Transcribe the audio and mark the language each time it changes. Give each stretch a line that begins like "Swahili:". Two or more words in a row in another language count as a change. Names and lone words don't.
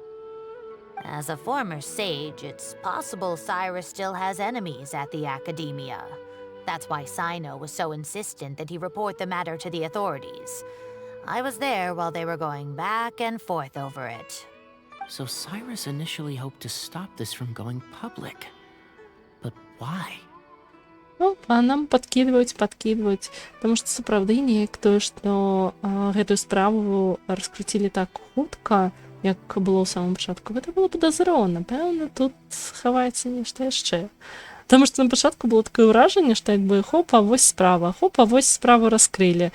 English: As a former sage, it's possible Cyrus still has enemies at the Academia. That's why Sino was so insistent that he report the matter to the authorities. I was there while they were going back and forth over it. So Cyrus initially hoped to stop this from going public. But why?
Belarusian: Ну, а нам подкидваюць. Таму што сапраўды неяк тое, што гэтую справу раскруцілі так хутка, як было ў самым пачатку, гэта было падазрона. Пэўна, тут хаваецца нешта яшчэ. Таму што на пачатку было такое ўражанне, што як бы хопа, вось справу раскрылі.